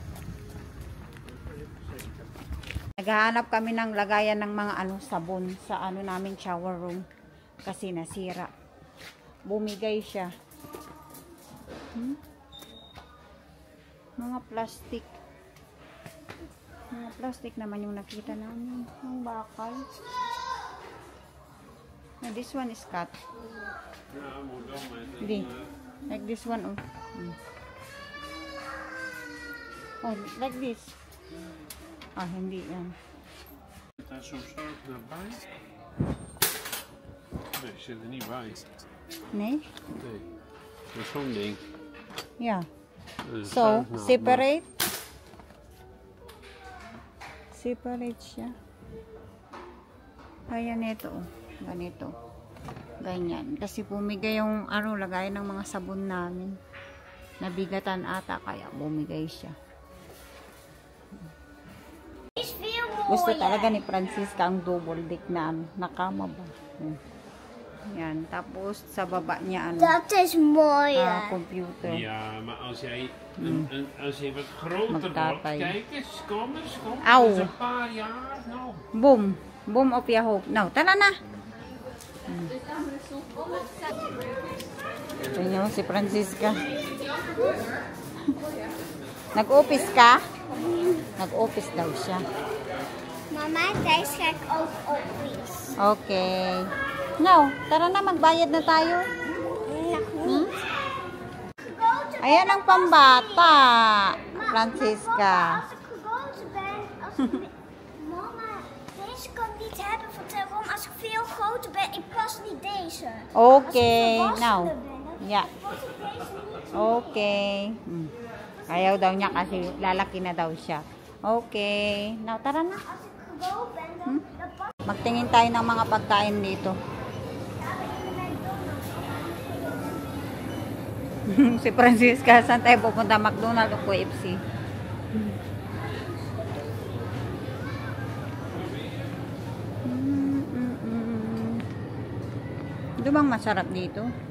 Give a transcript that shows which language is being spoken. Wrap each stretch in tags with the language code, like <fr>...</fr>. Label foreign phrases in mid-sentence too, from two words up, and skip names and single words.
<tl>Naghahanap kami ng lagayan ng mga sabon sa namin shower room kasi nasira. Bumigay siya. Mga plastic. Mga plastic naman yung nakita namin. Ang bakal.</tl> <en>This one is cut. Hindi. Like this one. Oh. Oh, like this.</en> <tl>Ah, hindi yan.</tl> <nl>Daar zo'n soort naar bij? Nee, zit er niet bij. Nee? Nee. Dat is zo'n ding. Yeah. Dat is So, zuignaaid,</nl> <tl>separate. Separate siya. Ayan ito. Ganito. Ganyan. Kasi bumigay yung lagayan ng mga sabon namin. Nabigatan ata kaya bumigay siya. Gusto talaga ni Francisca ang</tl> <en>double deck</en> <tl>na nakama ba. Yan. Tapos sa baba niya</tl> <nl>Dat is mooi. computer. Ja, maar als je wat groter wordt, kijk eens, kom eens. Auw. Dat is een paar jaar nog.</nl> <en>Boom. Boom of your hope. Now,</en> <tl>tara na. Ito nyo, si Francisca. Nag-office ka? Nag-office daw siya.</tl> <nl>Mama, thuis ga ik ook office.</nl> <tl>Okay. Now, tara na, magbayad na tayo. Ayan ang pambata, Francisca.</tl> <nl>Als ik groter ben, mama, deze kan ik niet hebben van waarom als ik veel groter ben, ik pas niet deze. Okay, Als ik now. volwassener ben, Yeah. pas ik deze niet.</nl> <tl>Okay. Ayaw daw niya kasi lalaki na daw siya. Okay. Now, tara na.</tl> <nl>Als ik groot ben, dan pas</nl> <tl>Magtingin tayo ng mga pagkain dito. Si Francisca, saan tayo pupunta? McDonald's o KFC? Ito bang masarap dito?</tl>